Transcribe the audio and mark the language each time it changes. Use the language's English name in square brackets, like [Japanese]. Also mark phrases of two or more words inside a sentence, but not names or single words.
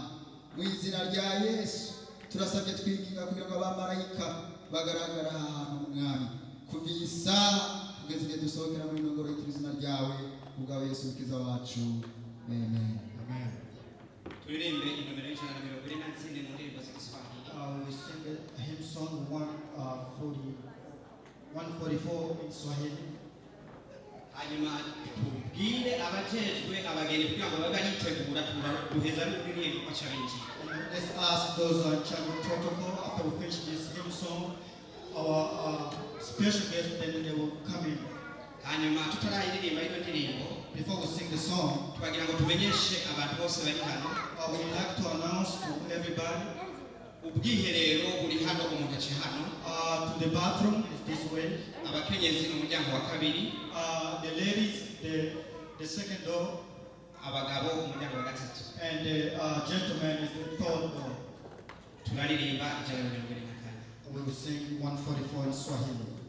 [Kinyarwanda] Mu izina rya Yesu turasabye twiginga kugira ngo abamarayika bagaragara ahantu mwami kuva iyi saha kugeza igihe dusohokera muri nongoro y'izina ryawe ubwawe Yesu ukiza wacu. Amen. Amen. Turirimbe inomero y'ijana na 24 mu ndirimbo z'Igiswahili. [English] We sing a hymn song 144 in Swahili. [Kinyarwanda] Hanyuma tubwire abajejwe abageni kugira ngo babe baritegura duheza n'uririmbo kwa challenge. [English] Let's ask those in charge of protocol, after we finish this hymn song, our special guests, then they will come in. [Kinyarwanda] Hanyuma tutarayiririmba ino ndirimbo, [English] before we sing the song, [Kinyarwanda] twagira ngo tumenyeshe abantu bose bari hano. [English] I would like to announce to everybody, [Kinyarwanda] ubwiherero buri hano umuntu aci hano. [English] To the bathroom is this way. [Kinyarwanda] Abakenyezi umuryango wa kabiri. [English] The ladies, the second door. [Kinyarwanda] Abagabo umuryango wa gatatu. [English] And the gentleman is the third door. [Kinyarwanda] Turaririmba ijana na 24. [English] We will sing 144 in Swahili.